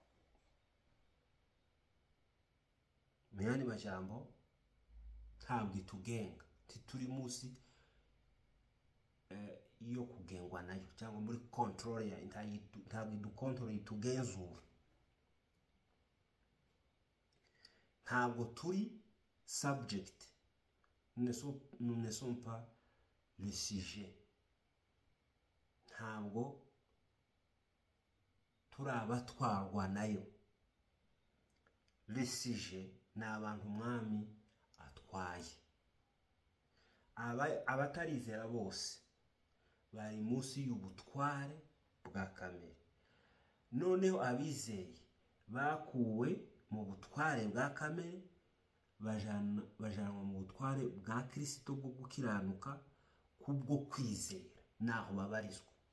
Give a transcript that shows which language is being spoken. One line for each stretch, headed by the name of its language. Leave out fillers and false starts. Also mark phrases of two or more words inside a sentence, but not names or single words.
Kinyarwanda: Mu yandi majambo ntabwo itugenga, tituri munsi iyo kugengwa nayo cyangwa muri control ya ntabwo idukontorora, itugenzura. Ntabwo turi subject,
French: nous ne sommes pas le sujet.
Kinyarwanda: Ntabwo turi abatwarwa nayo.
French: Le sujet
Kinyarwanda: ni abantu umwami atwaye. Abatarizera bose bari munsi y'ubutware bwa kamere. Noneho abizeye bakuwe mu butware bwa kamere bajanwa mu butware bwa Kristo bwo gukiranuka kubwo kwizera, naho babarizwa.